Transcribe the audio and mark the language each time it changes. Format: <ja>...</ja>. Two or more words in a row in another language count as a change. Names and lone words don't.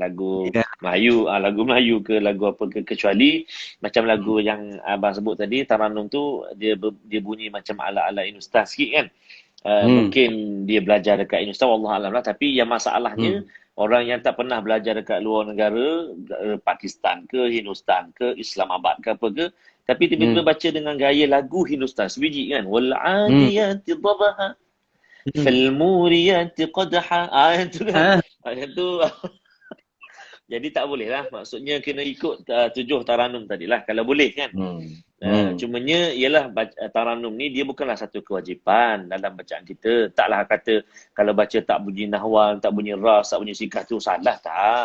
<ms>Lagu Melayu ke lagu apa ke. Kecuali macam lagu yang abang sebut tadi, tarannum tu dia bunyi macam ala-ala Hindustan sikit kan. Mungkin dia belajar dekat Hindustan, wallahualam lah. Tapi yang masalahnya orang yang tak pernah belajar dekat luar negara, Pakistan ke, Hindustan ke, Islamabad ke apa ke, tapi tiba-tiba baca dengan gaya lagu Hindustan sebiji kan.</ms> <ar>والعاديات ضبحا فالموريات قدحا.</ar> <ms>Ayat tu kan. Ayat tu. Jadi tak boleh lah. Maksudnya kena ikut 7 tarannum tadilah kalau boleh kan. Cumanya ialah tarannum ni dia bukanlah satu kewajipan dalam bacaan kita. Taklah kata kalau baca tak bunyi nahwan, tak bunyi ras, tak bunyi sikah tu salah, tak.</ms>